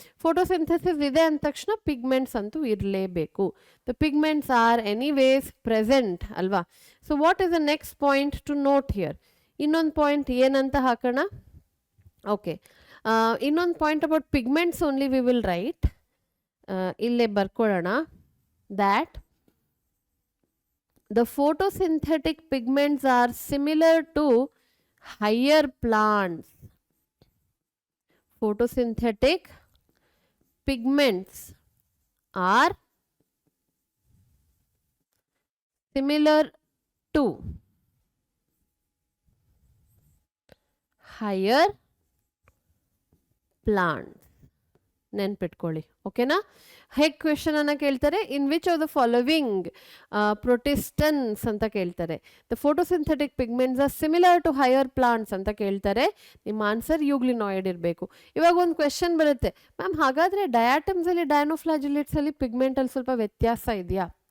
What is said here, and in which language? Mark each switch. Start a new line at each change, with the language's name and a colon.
Kannada: Photosynthesis ಇದೆ ಅಂದ ತಕ್ಷಣ ಪಿಗ್ಮೆಂಟ್ಸ್ ಅಂತೂ ಇರಲೇಬೇಕು.
English: The pigments are anyways present ಅಲ್ವಾ? So what is the next point to note here?
Kannada: ಇನ್ನೊಂದು ಪಾಯಿಂಟ್ ಏನಂತ ಹಾಕೋಣ?
English: Okay, ಇನ್ನೊಂದು point about pigments only we will write.
Kannada: ಇಲ್ಲೇ ಬರ್ಕೊಳ್ಳೋಣ.
English: That the photosynthetic pigments are similar to higher plants. Photosynthetic pigments are similar to higher plants.
Kannada: ನೆನ್ಪಿಟ್ಕೊಳ್ಳಿ. ಓಕೆನಾ? ಹೇಗೆ question ಅನ್ನ ಕೇಳ್ತಾರೆ?
English: in which of the following protistans
Kannada: ಅಂತ ಕೇಳ್ತಾರೆ.
English: the photosynthetic pigments are similar to higher plants
Kannada: ಅಂತ ಕೇಳ್ತಾರೆ. ನಿಮ್ಮ ಆನ್ಸರ್ ಯೂಗ್ಲಿನಾಯ್ಡ್ ಇರಬೇಕು. ಇವಾಗ ಒಂದು ಕ್ವೆಶನ್ ಬರುತ್ತೆ, ಮ್ಯಾಮ್ ಹಾಗಾದ್ರೆ ಡಯಾಟಮ್ಸ್ ಅಲ್ಲಿ ಡೈನೋಫ್ಲಾಜಿಲೇಟ್ಸ್ ಅಲ್ಲಿ ಪಿಗ್ಮೆಂಟ್ ಅಲ್ಲಿ ಸ್ವಲ್ಪ ವ್ಯತ್ಯಾಸ ಇದೆಯಾ?